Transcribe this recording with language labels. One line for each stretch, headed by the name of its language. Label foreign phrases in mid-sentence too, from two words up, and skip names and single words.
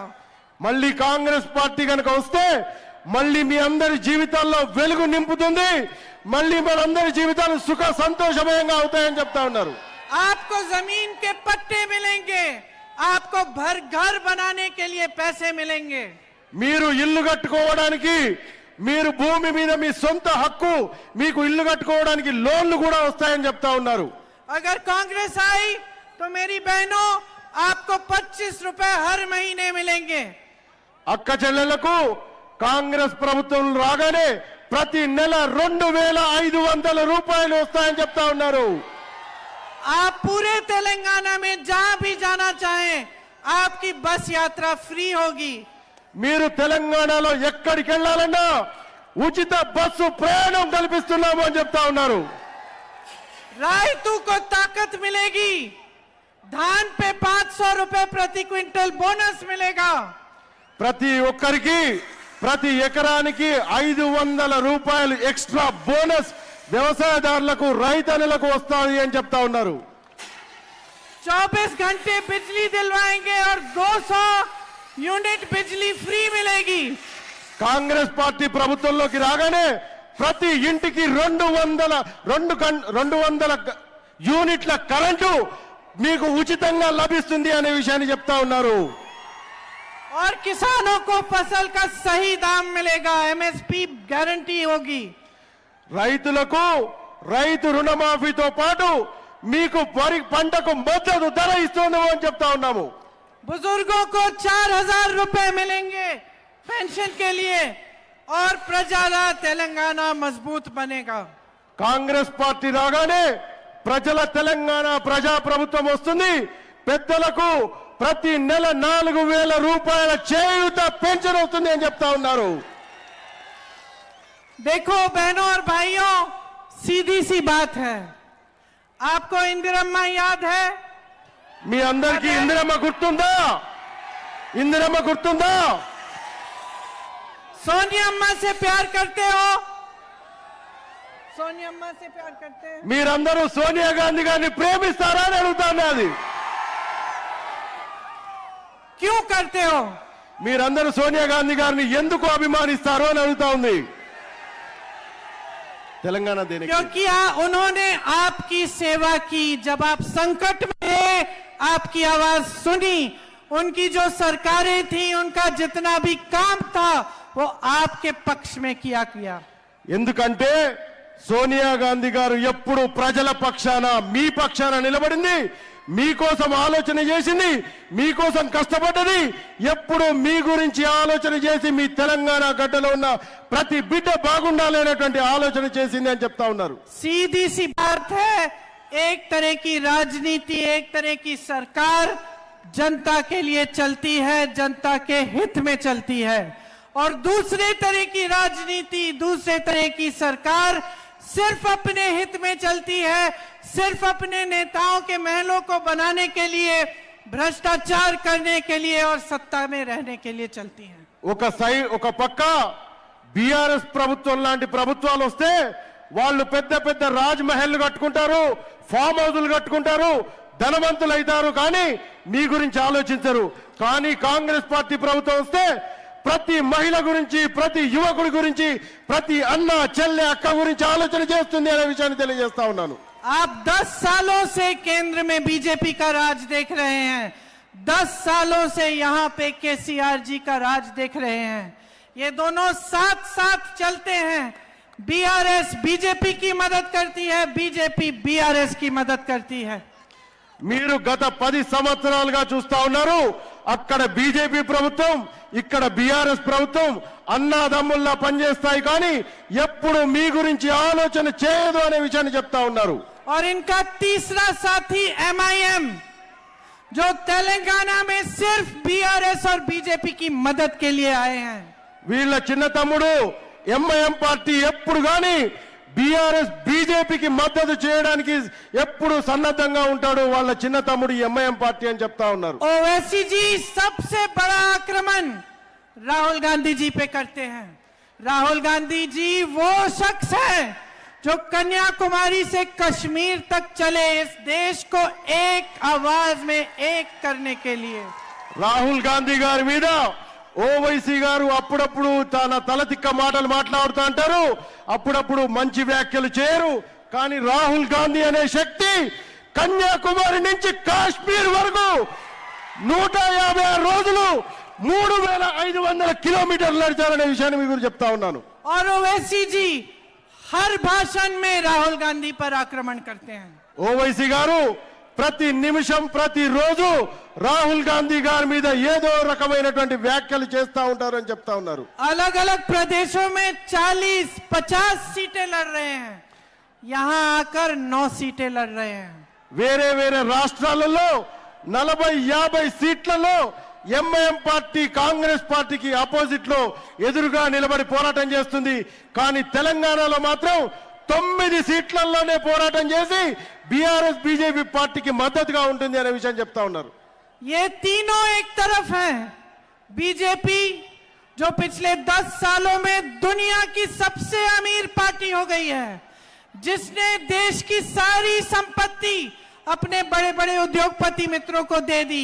Telugu: మళ్ళీ కాంగ్రెస్ పార్టీ కనుక వస్తే మళ్ళీ మీ అందరి జీవితాల్లో వెలుగు నింపుతుంది, మళ్ళీ మనందరి జీవితాలు సుఖ సంతోషమయంగా అవుతాయని చెప్తా ఉన్నారు.
Hindi: आपको जमीन के पट्टे मिलेंगे, आपको घर बनाने के लिए पैसे मिलेंगे.
Telugu: మీరు ఇల్లు కట్టుకోవడానికి మీరు భూమి మీద మీ సొంత హక్కు, మీకు ఇల్లు కట్టుకోవడానికి లోన్లు కూడా వస్తాయని చెప్తా ఉన్నారు.
Hindi: अगर कांग्रेस आई तो मेरी बहनों आपको 25 रुपए हर महीने मिलेंगे.
Telugu: అక్క చెల్లెళ్లకు కాంగ్రెస్ ప్రభుత్వం రాగానే ప్రతి నెల 2500 రూపాయలు వస్తాయని చెప్తా ఉన్నారు.
Hindi: आप पूरे तेलंगाना में जहां भी जाना चाहें आपकी बस यात्रा फ्री होगी.
Telugu: మీరు తెలంగాణలో ఎక్కడికి వెళ్ళాలన్నా ఉచిత బస్సు ప్రయాణం కల్పిస్తున్నాము అని చెప్తా ఉన్నారు.
Hindi: रायतू को ताकत मिलेगी. धान पे 500 रुपए प्रति क्विंटल बोनस मिलेगा.
Telugu: ప్రతి ఒక్కరికి ప్రతి ఎకరానికి 500 రూపాయలు
English: extra bonus
Telugu: వ్యవసాయదారులకు రైతన్నలకు వస్తాయి అని చెప్తా ఉన్నారు.
Hindi: 24 घंटे बिजली दिलवाएंगे और 200 यूनिट बिजली फ्री मिलेगी.
Telugu: కాంగ్రెస్ పార్టీ ప్రభుత్వంలోకి రాగానే ప్రతి ఇంటికి 200 యూనిట్ల కరెంటు మీకు ఉచితంగా లభిస్తుంది అనే విషయాన్ని చెప్తా ఉన్నారు.
Hindi: और किसानों को फसल का सही दाम मिलेगा. एमएसपी गारंटी होगी.
Telugu: రైతులకు రైతు రుణమాఫీతో పాటు మీకు వరి పంటకు మద్దతు ధర ఇస్తున్నాము అని చెప్తా ఉన్నాము.
Hindi: बुजुर्गों को 4000 रुपए मिलेंगे पेंशन के लिए और प्रजाला तेलंगाना मजबूत बनेगा.
Telugu: కాంగ్రెస్ పార్టీ రాగానే ప్రజల తెలంగాణ ప్రజా ప్రభుత్వం వస్తుంది. పెద్దలకు ప్రతి నెల 4000 రూపాయల చేయూత పెన్షన్ వస్తుంది అని చెప్తా ఉన్నారు.
Hindi: देखो बहनों और भाइयों, सीधी सी बात है. आपको इंदिरम्मा याद है?
Telugu: మీ అందరికీ ఇందిరమ్మ గుర్తుందా? ఇందిరమ్మ గుర్తుందా?
Hindi: सोनिया अम्मा से प्यार करते हो? सोनिया अम्मा से प्यार करते हैं?
Telugu: మీరందరూ సోనియా గాంధీ గారిని ప్రేమిస్తారా అని అడుగుతాను. అది
Hindi: क्यों करते हो?
Telugu: మీరందరూ సోనియా గాంధీ గారిని ఎందుకు అభిమానిస్తారు అని అడుగుతా ఉంది. తెలంగాణ దేనికి?
Hindi: क्योंकि उन्होंने आपकी सेवा की. जब आप संकट में थे आपकी आवाज सुनी. उनकी जो सरकारें थी उनका जितना भी काम था वो आपके पक्ष में किया.
Telugu: ఎందుకంటే సోనియా గాంధీ గారు ఎప్పుడు ప్రజల పక్షాన మీ పక్షాన నిలబడింది. మీకోసం ఆలోచన చేసింది, మీకోసం కష్టపడ్డది. ఎప్పుడు మీ గురించి ఆలోచన చేసి మీ తెలంగాణ గడ్డలో ఉన్న ప్రతి బిడ్డ బాగుండాలి అనేటువంటి ఆలోచన చేసింది అని చెప్తా ఉన్నారు.
Hindi: सीधी सी बात है. एक तरह की राजनीति, एक तरह की सरकार जनता के लिए चलती है, जनता के हित में चलती है. और दूसरे तरह की राजनीति, दूसरे तरह की सरकार सिर्फ अपने हित में चलती है, सिर्फ अपने नेताओं के महलों को बनाने के लिए, भ्रष्टाचार करने के लिए और सत्ता में रहने के लिए चलती है.
Telugu: ఒక పక్క బీఆర్ఎస్ ప్రభుత్వం లాంటి ప్రభుత్వాలు వస్తే వాళ్ళు పెద్ద పెద్ద రాజ్ మహల్ కట్టుకుంటారు,
English: farm houses
Telugu: కట్టుకుంటారు, ధనవంతులు అవుతారు, కానీ మీ గురించి ఆలోచించరు. కానీ కాంగ్రెస్ పార్టీ ప్రభుత్వం వస్తే ప్రతి మహిళ గురించి, ప్రతి యువకుడి గురించి, ప్రతి అన్న చెల్లె అక్క గురించి ఆలోచన చేస్తుంది అనే విషయాన్ని తెలియజేస్తా ఉన్నాను.
Hindi: आप 10 सालों से केंद्र में बीजेपी का राज देख रहे हैं. 10 सालों से यहाँ पे केसीआर जी का राज देख रहे हैं. ये दोनों साथ साथ चलते हैं. बीआरएस बीजेपी की मदद करती है, बीजेपी बीआरएस की मदद करती है.
Telugu: మీరు గత 10 సంవత్సరాలుగా చూస్తా ఉన్నారు. అక్కడ బీజేపీ ప్రభుత్వం, ఇక్కడ బీఆర్ఎస్ ప్రభుత్వం అన్నాదమ్ముల్లా పనిచేస్తాయి, కానీ ఎప్పుడు మీ గురించి ఆలోచన చేయదు అనే విషయాన్ని చెప్తా ఉన్నారు.
Hindi: और इनका तीसरा साथी एमआईएम, जो तेलंगाना में सिर्फ बीआरएस और बीजेपी की मदद के लिए आए हैं.
Telugu: వీళ్ళ చిన్న తమ్ముడు ఎంఐఎం పార్టీ ఎప్పుడు గాని బీఆర్ఎస్ బీజేపీకి మద్దతు చేయడానికి ఎప్పుడు సన్నద్ధంగా ఉంటాడు. వాళ్ళ చిన్న తమ్ముడు ఎంఐఎం పార్టీ అని చెప్తా ఉన్నారు.
Hindi: ओवैसी जी सबसे बड़ा आक्रमण राहुल गांधी जी पे करते हैं. राहुल गांधी जी वो शख्स है जो कन्याकुमारी से कश्मीर तक चले इस देश को एक आवाज में एक करने के लिए.
Telugu: రాహుల్ గాంధీ గారి మీద ఓవైసీ గారు అప్పుడప్పుడు తన తలతిక్క మాటలు మాట్లాడుతూ అంటారు, అప్పుడప్పుడు మంచి వ్యాఖ్యలు చేయరు. కానీ రాహుల్ గాంధీ అనే శక్తి కన్యాకుమారి నుంచి కాశ్మీర్ వరకు 156 రోజులు 3500 కిలోమీటర్లు నడిచారనే విషయాన్ని మీకు చెప్తా ఉన్నాను.
Hindi: और ओवैसी जी हर भाषण में राहुल गांधी पर आक्रमण करते हैं।
Telugu: ఓవైసీ గారు ప్రతి నిమిషం ప్రతి రోజు రాహుల్ గాంధీ గారి మీద ఏదో రకమైనటువంటి వ్యాఖ్యలు చేస్తా ఉంటారు అని చెప్తా ఉన్నారు.
Hindi: अलग अलग प्रदेशों में 40-50 सीटें लड़ रहे हैं, यहां आकर 9 सीटें लड़ रहे हैं।
Telugu: వేరే వేరే రాష్ట్రాలలో 40-50 సీట్లలో ఎంఐఎం పార్టీ కాంగ్రెస్ పార్టీకి ఆపోజిట్ లో ఎదురుగా నిలబడి పోరాటం చేస్తుంది. కానీ తెలంగాణలో మాత్రం 9 సీట్లలోనే పోరాటం చేసి బీఆర్ఎస్ బీజేపీ పార్టీకి మద్దతుగా ఉంటుంది అనే విషయం చెప్తా ఉన్నారు.
Hindi: ये तीनों एक तरफ हैं। बीजेपी जो पिछले 10 सालों में दुनिया की सबसे अमीर पार्टी हो गई है, जिसने देश की सारी संपत्ति अपने बड़े बड़े उद्योगपति मित्रों को दे दी।